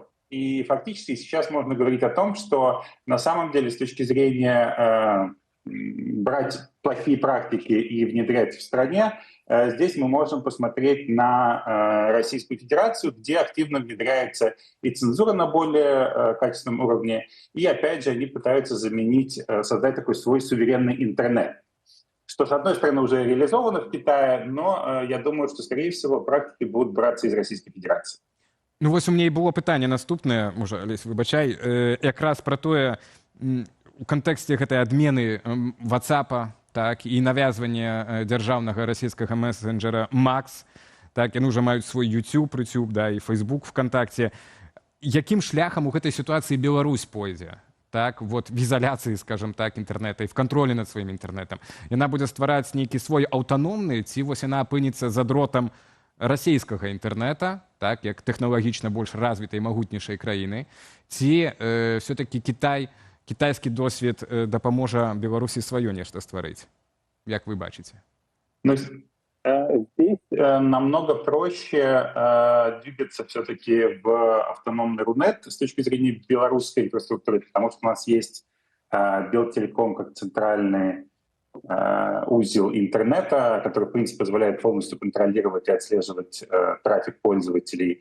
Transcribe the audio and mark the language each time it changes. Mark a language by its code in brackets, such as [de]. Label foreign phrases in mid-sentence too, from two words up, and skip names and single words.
[ru] И фактически сейчас можно говорить о том, что на самом деле с точки зрения брать плохие практики и внедрять в стране, здесь мы можем посмотреть на Российскую Федерацию, где активно внедряется и цензура на более качественном уровне, и опять же они пытаются заменить, создать такой свой суверенный интернет. Что, с одной стороны, уже реализовано в Китае, но я думаю, что, скорее всего, практики будут браться из Российской Федерации. [be] Ну, вось [ru] у меня [be] і было пытанне наступнае, можа, Алесь, выбачай, якраз пра тое, у кантэксце гэтай адмены WhatsApp, так, і навязвання дзяржаўнага расійскага месенджера Макс, так, яны ўжо маюць свой YouTube, да, і Facebook ВКонтакте. Якім шляхам у гэтай сітуацыі Беларусь пойдзе? [ru] Так, вот в изоляции, скажем так, интернета и в контроле над своим интернетом. [be] Яна будзе ствараць нейкі свой аўтаномны, ці вось яна апынецца за дротам расійскага інтэрнэта, так, як тэхналагічна больш развітай, магутнейшай краіны, ці все-таки кітайскі досвед дапаможа Беларусі сваё нешта стварыць? Як вы бачыце? Ну, [ru] здесь намного проще двигаться все-таки в автономный Рунет с точки зрения белорусской инфраструктуры, потому что у нас есть Белтелеком как центральный узел интернета, который, в принципе, позволяет полностью контролировать и отслеживать трафик пользователей.